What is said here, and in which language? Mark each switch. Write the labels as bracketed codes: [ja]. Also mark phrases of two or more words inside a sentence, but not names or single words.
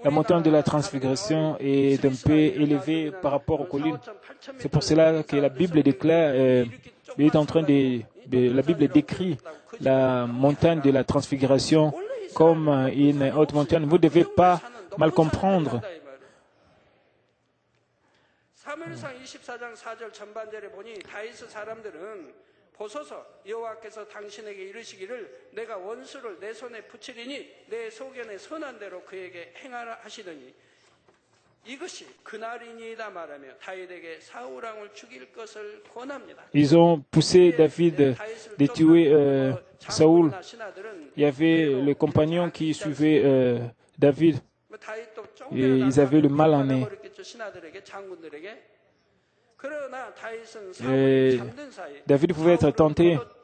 [fr] la montagne de la transfiguration est un peu élevée par rapport aux collines. C'est pour cela que la Bible déclare, la Bible décrit la montagne de la transfiguration comme une haute montagne. Vous ne devez pas mal comprendre. [ko] 사무엘상 24장 4절 전반절에 보니 다윗의 사람들은 보소서 여호와께서 당신에게 이르시기를 내가 원수를 내 손에 붙이리니 내 소견에 선한 대로 그에게 행하라 하시더니 이것이 그날이니이다 말하며 다윗에게 사울 왕을 죽일 것을 권합니다. [fr] Ils ont poussé David de tuer Saoul. Il y avait le compagnon qui suivait David. Et ils avaient le mal en eux. Et David pouvait être tenté.